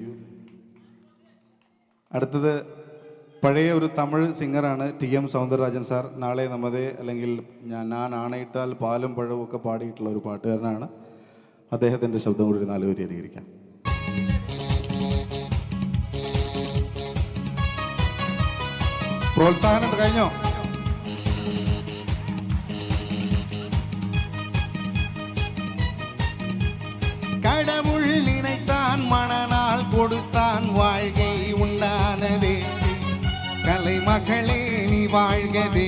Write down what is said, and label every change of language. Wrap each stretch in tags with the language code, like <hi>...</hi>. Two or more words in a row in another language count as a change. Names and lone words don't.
<ml>അടുത്തത് പഴയ ഒരു തമിഴ് സിംഗറാണ് TM സൗന്ദരരാജൻ സാർ. നാളെ നമ്മതേ അല്ലെങ്കിൽ ഞാൻ ആണയിട്ടാൽ പാലും പഴവും ഒക്കെ പാടിയിട്ടുള്ള ഒരു പാട്ടുകാരനാണ്. അദ്ദേഹത്തിൻ്റെ ശബ്ദം കൂടി 4 വരി അനുകരിക്കാം. പ്രോത്സാഹനം കഴിഞ്ഞോ?</ml> <ta>கடவுள் நினைத்தான் மணநாள் கொடுத்தான் வாழ்கை உண்டானதே. கலைமகளே நீ வாழ்கதே.</ta>